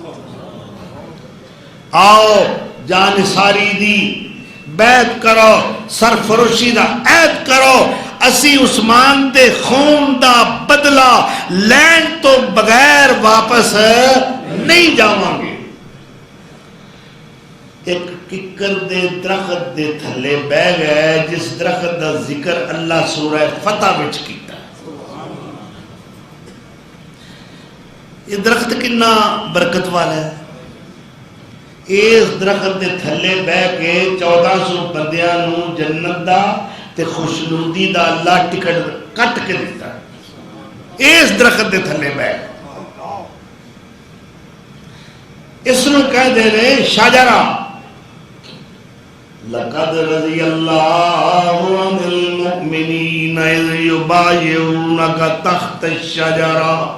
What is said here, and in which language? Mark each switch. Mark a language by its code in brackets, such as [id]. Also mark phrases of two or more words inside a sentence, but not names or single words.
[pa] آؤ جان ساری دی بیعت کرو سرفروشی دا عہد کرو اسی عثمان دے خون دا بدلہ لین تو بغیر واپس نہیں جاواں گے ایک ککر دے درخت دے تھلے بہ گئے جس درخت دا ذکر اللہ سورہ فتح وچ کیتا یہ درخت کنا برکت والا ہے اس درخت دے تھلے بہ کے 1400 بندیاں نو جنت دا تے خوشنودی دا اللہ ٹکٹ کٹ کے دیتا ہے اس درخت دے تھلے بیٹھ. اس نو کہہ دے رہے شجرہ. [ar] لقد رضی اللہ عن المؤمنین اذ یبایعونک تحت الشجرہ.